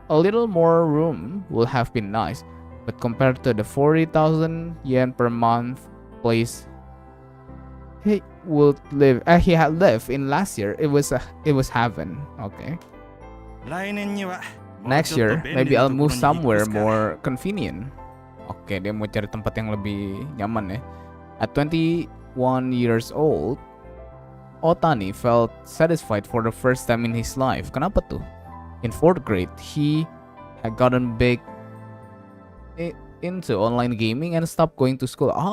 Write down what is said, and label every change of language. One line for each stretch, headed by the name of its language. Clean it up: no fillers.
English: A little more room would have been nice, but compared to the 40,000 yen per month place he had lived in last year, it was heaven. Okay.
Japanese: 来年には
English: Next year, maybe I'll move somewhere more convenient.
Indonesian: Oke, dia mau cari tempat yang lebih nyaman ya.
English: At 21 years old, Otani felt satisfied for the first time in his life.
Indonesian: Kenapa tuh?
English: In 4th grade, he had gotten big into online gaming and stopped going to school.